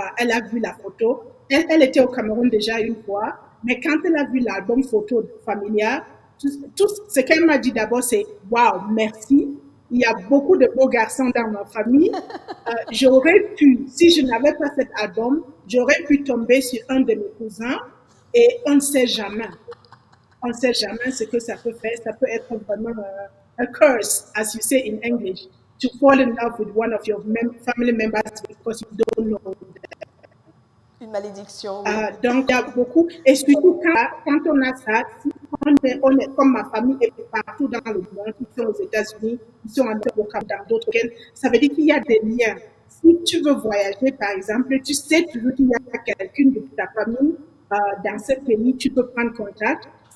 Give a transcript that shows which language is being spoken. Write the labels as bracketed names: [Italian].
[French] Elle a vu la photo. Elle était au Cameroun déjà une fois, mais quand elle a vu l'album photo familial, tout ce qu'elle m'a dit d'abord, c'est « Wow, merci ». Il y a beaucoup de beaux garçons dans ma famille. J'aurais pu, si je n'avais pas cet album, j'aurais pu tomber sur un de mes cousins et on ne sait jamais. On ne sait jamais ce que ça peut faire. Ça peut être vraiment [English] a curse, as you say in English, to fall in love with one of your family members because you don't know them. [French] Une malédiction. Oui. Donc, il y a beaucoup. Et surtout, quand on a ça, on est comme ma famille est partout dans le monde, ils sont aux États-Unis, ils sont en Europe, dans d'autres pays, ça veut dire qu'il y a des liens. Si tu veux voyager, par exemple, tu sais toujours qu'il y a quelqu'un de ta famille dans ce pays, tu peux prendre contact.